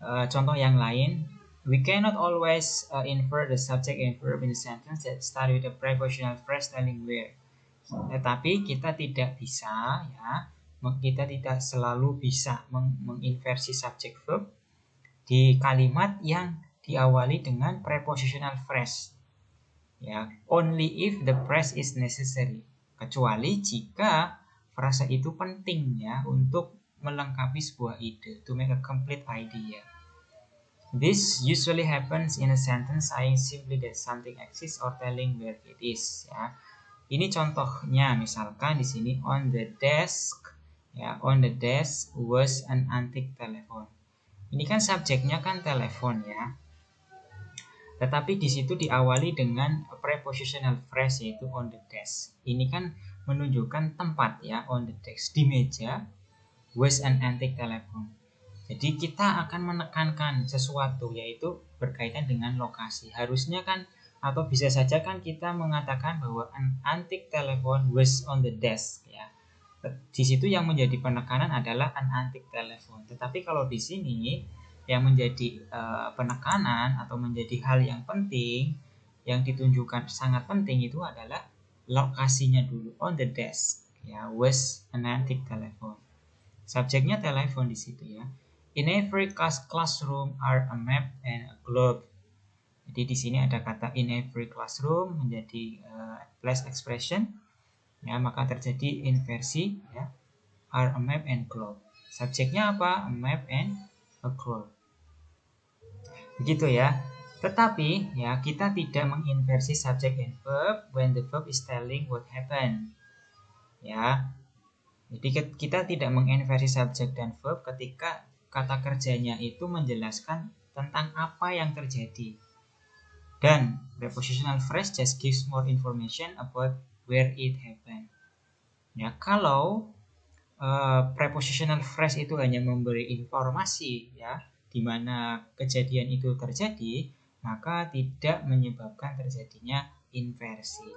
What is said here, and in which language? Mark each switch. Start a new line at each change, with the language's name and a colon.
Indonesian: Contoh yang lain,
English: we cannot always infer the subject and verb in the sentence that start with a prepositional phrase telling where.
Indonesian: Tetapi kita tidak bisa ya, kita tidak selalu bisa menginversi subject verb di kalimat yang diawali dengan prepositional phrase. Ya,
English: only if the phrase is necessary.
Indonesian: Kecuali jika frasa itu penting ya untuk melengkapi sebuah ide,
English: to make a complete idea. This usually happens in a sentence saying simply that something exists or telling where it is ya.
Indonesian: Ini contohnya misalkan di sini
English: on the desk ya, on the desk was an antique telephone.
Indonesian: Ini kan subjeknya kan telepon ya. Tetapi di situ diawali dengan prepositional phrase yaitu on the desk. Ini kan menunjukkan tempat ya,
English: on the desk,
Indonesian: di meja,
English: was an antique telephone.
Indonesian: Jadi kita akan menekankan sesuatu yaitu berkaitan dengan lokasi. Harusnya kan atau bisa saja kan kita mengatakan bahwa
English: an antique telephone was on the desk
Indonesian: ya. Di situ yang menjadi penekanan adalah
English: an antique telephone.
Indonesian: Tetapi kalau di sini yang menjadi penekanan atau menjadi hal yang penting yang ditunjukkan sangat penting itu adalah lokasinya dulu, on the desk ya,
English: was an antique telephone.
Indonesian: Subjeknya telepon di situ ya.
English: In every classroom are a map and a globe.
Indonesian: Jadi di sini ada kata in every classroom menjadi place expression ya, maka terjadi inversi ya,
English: are a map and globe.
Indonesian: Subjeknya apa?
English: A map and a globe.
Indonesian: Begitu ya. Tetapi ya kita tidak menginversi
English: subject and verb when the verb is telling what happened. Ya.
Indonesian: Jadi kita tidak menginversi subject dan verb ketika kata kerjanya itu menjelaskan tentang apa yang terjadi.
English: Dan prepositional phrase just gives more information about where it happened.
Indonesian: Ya, kalau prepositional phrase itu hanya memberi informasi ya di mana kejadian itu terjadi, maka tidak menyebabkan terjadinya inversi.